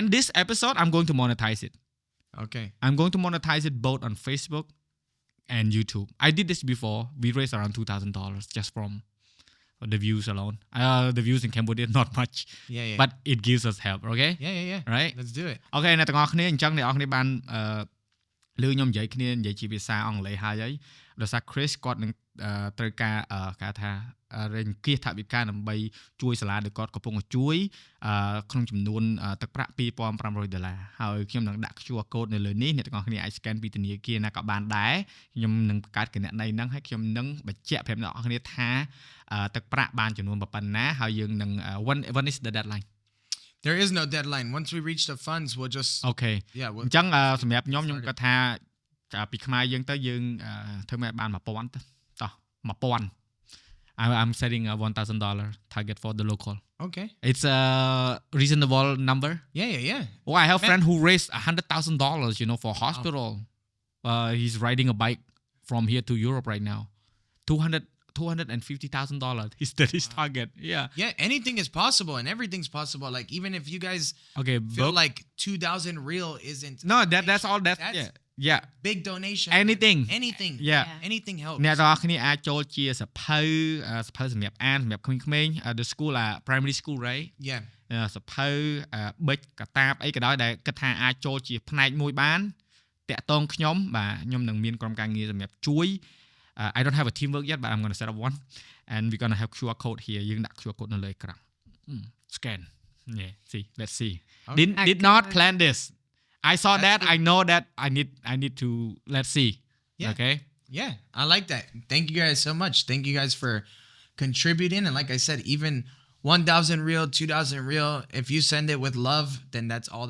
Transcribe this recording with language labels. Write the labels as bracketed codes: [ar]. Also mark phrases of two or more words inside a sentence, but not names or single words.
[en] And this episode, I'm going to monetize it. Okay. I'm going to monetize it both on Facebook and YouTube. I did this before. We raised around $2,000 just from the views alone. The views in Cambodia, not much. Yeah. But it gives us help, okay? Yeah. Right? Let's do it. [km] Okay, អ្នកទាំងអស់គ្នាអញ្ចឹងអ្នកទាំងអស់គ្នាបានលឺខ្ញុំនិយាយគ្នានិយាយជាភាសាអង់គ្លេសហើយដោយសារ Chris គាត់នឹងត្រូវការគេថារែងគៀសថវិកាដើម្បីជួយសាលាដែលគាត់កំពុងជួយក្នុងចំនួនទឹកប្រាក់$2,500ហើយខ្ញុំនឹងដាក់ [en] QR code [km] នៅលើនេះអ្នកទាំងអស់គ្នាអាច scan ពីធនាគារណាក៏បានដែរខ្ញុំនឹងបង្កើតគណនីហ្នឹងហើយខ្ញុំនឹងបញ្ជាក់ប្រាប់អ្នកទាំងអស់គ្នាថាទឹកប្រាក់បានចំនួនប៉ុណ្ណាហើយយើងនឹង [en] when is the deadline? There is no deadline. Once we reach the funds, we'll just Okay. Yeah. [km] អញ្ចឹងសម្រាប់ខ្ញុំគាត់ថាពីខ្មែរយើងទៅយើងធ្វើមកបាន1000ទៅតោះ1000 [en] I'm setting a $1,000 target for the local. Okay. It's a reasonable number. Yeah. Oh, I have a friend who raised $100,000, for hospital. He's riding a bike from here to Europe right now. $250,000. He set his target. Yeah. Yeah, anything is possible and everything's possible. Like even if you guys feel like 2,000 real isn't. No, that's all. That's yeah. Big donation. Anything. Yeah. Anything helps. [km] អ្នកទាំងអស់គ្នាអាចចូលជាសភៅសម្រាប់អានសម្រាប់ក្មេងៗ [en] the school primary school, right? Yeah. [km] សភៅប៊ិចកតាបអីក៏ដោយដែលគិតថាអាចចូលជាផ្នែកមួយបានតាក់ទងខ្ញុំបាទខ្ញុំនឹងមានក្រុមការងារសម្រាប់ជួយ [en] I don't have a teamwork yet, but I'm going to set up one. And we're going to have QR code here. [km] យើងដាក់ [en] QR code [km] នៅលើអេក្រង់ Scan. [en] Yeah, let's see. Okay. Did not plan this. I saw that. I know that I need to let's see. Yeah. Okay? Yeah, I like that. Thank you guys so much. Thank you guys for contributing. And like I said, even 1,000 real, 2,000 real, if you send it with love, then that's all that